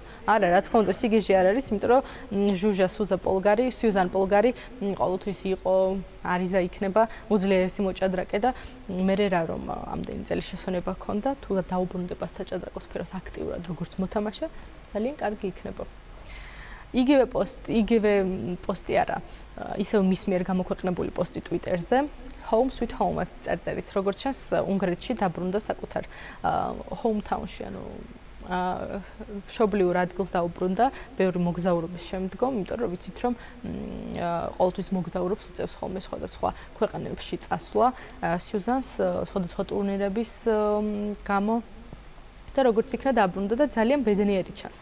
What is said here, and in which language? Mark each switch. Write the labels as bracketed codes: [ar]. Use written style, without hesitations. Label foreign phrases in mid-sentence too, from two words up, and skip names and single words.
[ka] არა, რა თქმა უნდა, სიგიჟე არ არის, იმიტომ რომ ჟუჟა სიუზან პოლგარი ყოველთვის იყო არიზა იქნება უძლიერესი მოჭადრაკე და მე რა რომ ამდენი წელი შესვენება ჰქონდა, თუ დაუბრუნდება საჭადრაკო სფეროს აქტიურად როგორც მოთამაშე, ძალიან კარგი იქნება. იგივე პოსტი არა, ისევ მის მიერ გამოქვეყნებული პოსტი ტვიტერზე, [en] home sweet home- [ka] ას წერწერით, როგორც ჩანს, უნგრეთში დაბრუნდა საკუთარ hometown-ში, ანუ მშობლიურ ადგილს დაუბრუნდა ბევრი მოგზაურობის შემდგომ, იმიტომ რომ ვიცით რომ ყოველთვის მოგზაურობს უწევს ხოლმე სხვადასხვა ქვეყანებში წასვლა სიუზანს სხვადასხვა ტურნირების გამო და როგორც იქნა დაბრუნდა და ძალიან ბედნიერი ჩანს.